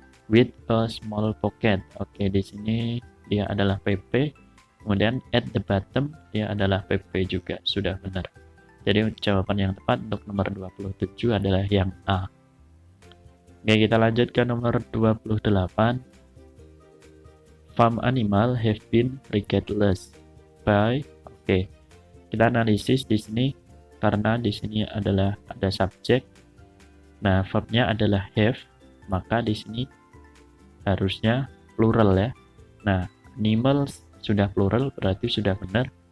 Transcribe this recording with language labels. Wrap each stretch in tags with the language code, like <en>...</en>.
<en>With a small pocket.</en> <id>Oke, di sini dia adalah PP. Kemudian</id> <en>at the bottom</en> <id>dia adalah PP juga, sudah benar. Jadi jawaban yang tepat untuk nomor 27 adalah yang A. Oke, kita lanjut ke nomor 28.</id> <en>Farm animal have been regardless by.</en> <id>Oke, kita analisis di sini karena di sini adalah ada subjek. Nah, verbnya adalah have, maka di sini harusnya plural ya. Nah, animals sudah plural berarti sudah benar.</id>